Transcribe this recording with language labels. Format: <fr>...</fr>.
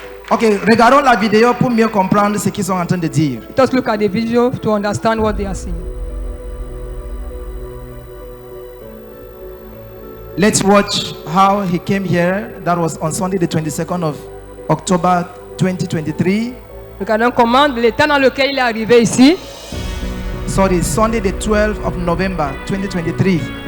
<fr>Ok, regardons la vidéo pour mieux comprendre ce qu'ils sont en train de dire.</fr> <en>Just look at the video to understand what they are saying. Let's watch how he came here. That was on Sunday, the 22nd of October 2023.</en> <fr>Regardons comment l'état dans lequel il est arrivé ici.</fr> <en>Sorry, Sunday, the 12th of November 2023.</en>